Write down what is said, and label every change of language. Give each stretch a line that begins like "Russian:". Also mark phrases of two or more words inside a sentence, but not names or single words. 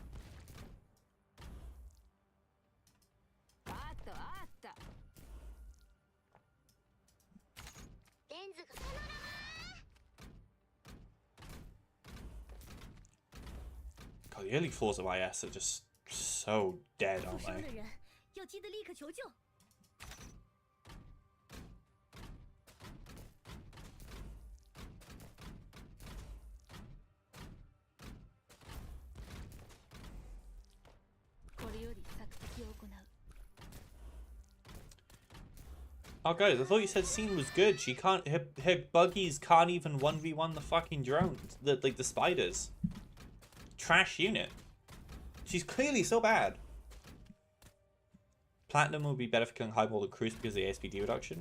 English: God, the early floors of IS are just so dead, aren't they?
Chinese: 要记得立刻求救。
Japanese: これより索敵を行う。
English: Oh, guys, I thought you said Scene was good. She can't. Her buggies can't even 1v1 the fucking drones. Like the spiders. Trash unit. She's clearly so bad. Platinum will be better for killing Highball than Cruise because of the ASPD reduction.